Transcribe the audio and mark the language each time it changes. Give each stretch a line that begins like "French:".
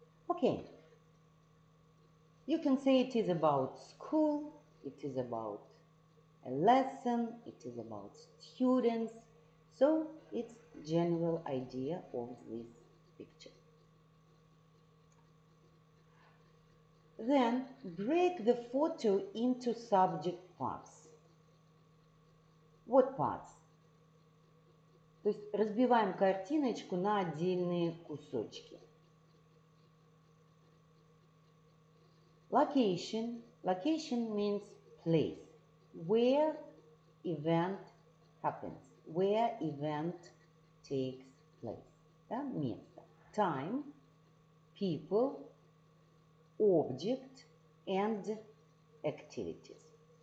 English: Okay. You can say it is about school, it is about a lesson, it is about students. So it's general idea of this picture. Then break the photo into subject parts. What parts?
Russian: То есть разбиваем картиночку на отдельные кусочки.
English: Location. Location means place, where event happens, where event takes place.
Russian: Да? Место.
English: Time, people, object, and activities.